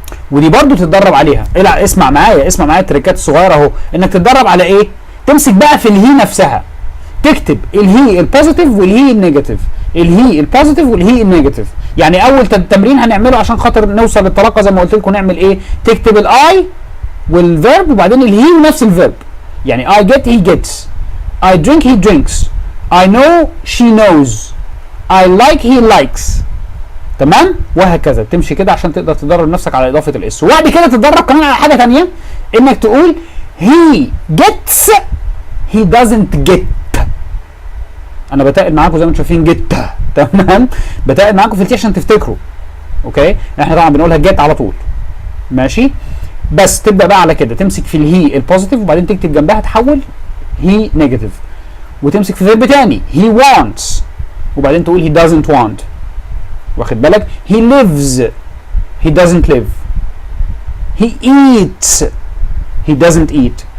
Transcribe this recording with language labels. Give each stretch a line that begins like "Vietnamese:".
Arabic: ودي برضو تتدرب عليها. اسمع معايا التريكات الصغيره اهو، انك تتدرب على ايه؟ تمسك بقى في الهي نفسها، تكتب الهي البوزيتيف والهي النيجاتيف، الهي البوزيتيف والهي النيجاتيف. يعني اول تمرين هنعمله عشان خاطر نوصل للطلاقه زي ما قلت لكم نعمل ايه؟ تكتب الاي والفيرب وبعدين الهي ونفس الفيرب.
English: يعني I get he gets، I drink he drinks، I know she knows، I like he likes.
Arabic: تمام؟ وهكذا تمشي كده عشان تقدر تدرب نفسك على اضافه الاس. وبعد كده تتدرب كمان على حاجه ثانيه، انك تقول
English: he gets he doesn't get.
Arabic: انا بتقل معاكم زي ما انتم شايفين get، تمام؟ بتقل معاكم في التي عشان تفتكروا. اوكي؟ احنا طبعا بنقولها get على طول. ماشي؟ بس تبدا بقى على كده، تمسك في الهي البوزيتيف وبعدين تكتب جنبها تحول هي نيجاتيف، وتمسك في فيرب تاني
English: he wants
Arabic: وبعدين تقول
English: he doesn't want.
Arabic: واخد بالك؟
English: he lives he doesn't live، he eats he doesn't eat.